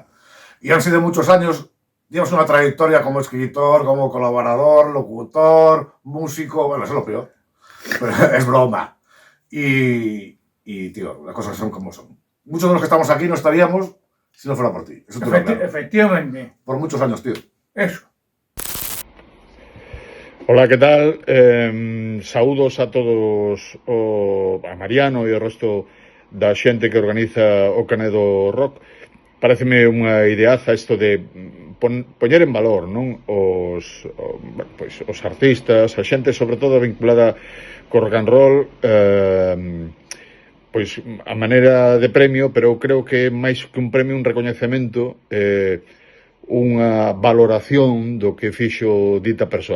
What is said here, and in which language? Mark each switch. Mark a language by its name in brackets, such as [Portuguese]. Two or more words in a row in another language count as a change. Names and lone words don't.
[Spanish] Y han sido muchos años, llevas una trayectoria como escritor, como colaborador, locutor, músico, bueno, eso es lo peor. Pero es broma. Y, tío, las cosas son como son. Muchos de los que estamos aquí no estaríamos si no fuera por ti. Eso te lo claro. Efectivamente. Por muchos años, tío. Eso. Hola, ¿qué tal? [Galician] Saúdos a todos, a Mariano e o resto da xente que organiza o Canedo Rock. Pareceme unha ideaza isto de poñer en valor, non? Os artistas, a xente sobre todo vinculada co [English] rock and roll, [Galician] pois a maneira de premio, pero eu creo que máis que un premio, un recoñecemento, unha valoración do que fixo dita persoa.